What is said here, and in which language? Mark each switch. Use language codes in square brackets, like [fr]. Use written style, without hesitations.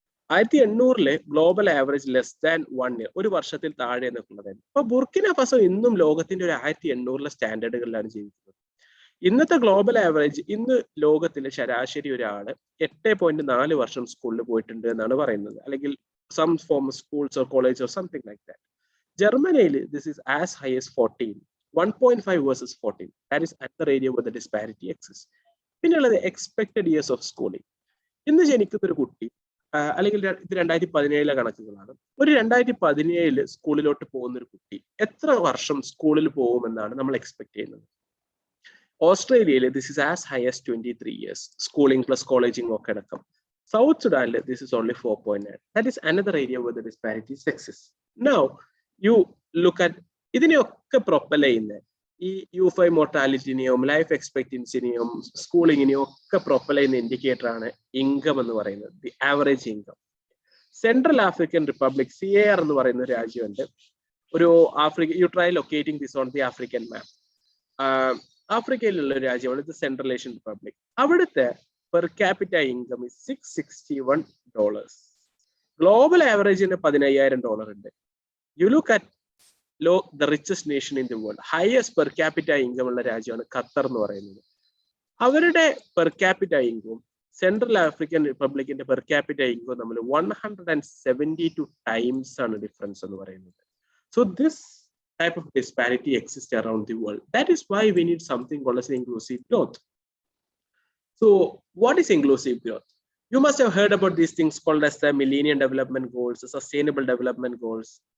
[ml] 1800 [en] global average less than 1 year, [ml] ഒരു വർഷത്തിൽ താഴെ നിൽക്കുന്നതായിരുന്നു. അപ്പൊ ബുർക്കിന ഫസോ ഇന്നും ലോകത്തിന്റെ ഒരു 1800 സ്റ്റാൻഡേർഡുകളിലാണ് ജീവിക്കുന്നത്. ഇന്നത്തെ ഗ്ലോബൽ ആവറേജ് ഇന്ന് ലോകത്തിലെ ശരാശരി ഒരാള് 8.4 വർഷം സ്കൂളിൽ പോയിട്ടുണ്ട് എന്നാണ് പറയുന്നത്. [en] അല്ലെങ്കിൽ some form schools or college or something like that. ജർമ്മനിയിൽ this is as high as 14, 1.5 versus 14. That is another area where the disparity exists. [ml] പിന്നെയുള്ളത് എക്സ്പെക്ടഡ് ഇയേഴ്സ് ഓഫ് സ്കൂളിംഗ്. ഇന്ന് ജനിക്കുന്ന ഒരു കുട്ടി അല്ലെങ്കിൽ ഇത് 2017 കണക്കുകളാണ്. ഒരു 2017 സ്കൂളിലോട്ട് പോകുന്ന ഒരു കുട്ടി എത്ര വർഷം സ്കൂളിൽ പോകുമെന്നാണ് നമ്മൾ എക്സ്പെക്ട് ചെയ്യുന്നത്. [en] ഓസ്ട്രേലിയയിൽ this is as high as 23 years schooling plus colleging [ml] ഒക്കെ അടക്കം. [en] South സുഡാനിൽ this is only 4.9. That is another area with the disparity exist. Now you look at [ml] ഇതിനെയൊക്കെ പ്രൊപ്പൽ ചെയ്യുന്ന ഈ U5 മോർട്ടാലിറ്റിനെയും ലൈഫ് എക്സ്പെക്ടൻസിനെയും സ്കൂളിങ്ങിനെയും ഒക്കെ പ്രൊപ്പൽ ചെയ്യുന്ന ഇൻഡിക്കേറ്റർ ആണ് ഇൻകം എന്ന് പറയുന്നത്, [en] The average income. [ml] Central African republic CAR എന്ന് പറയുന്ന ഒരു രാജ്യമുണ്ട്. ഒരു Africa, [en] You try locating this on the African map. [ml] ആഫ്രിക്കയിലുള്ള ഒരു രാജ്യമാണ് ഇത് സെൻട്രൽ ഏഷ്യൻ റിപ്പബ്ലിക്. അവിടുത്തെ [en] Per capita income is $661. [ml] Global ആവറേജിന് $15,000 ഉണ്ട്. [en] you look at the richest nation in the world, highest per capita income [ml] ഉള്ള രാജ്യമാണ് ഖത്തർ എന്ന് പറയുന്നത്. അവരുടെ per capita income central African റിപ്പബ്ലിക്കിന്റെ per capita income നമ്മൾ 172 ടൈംസ് ആണ് difference എന്ന് പറയുന്നത്. [en] So this type of disparity exists around the world. That is why we need something called as inclusive growth. So what is inclusive growth? You must have heard about these things called as the Millennium Development Goals, the Sustainable Development Goals.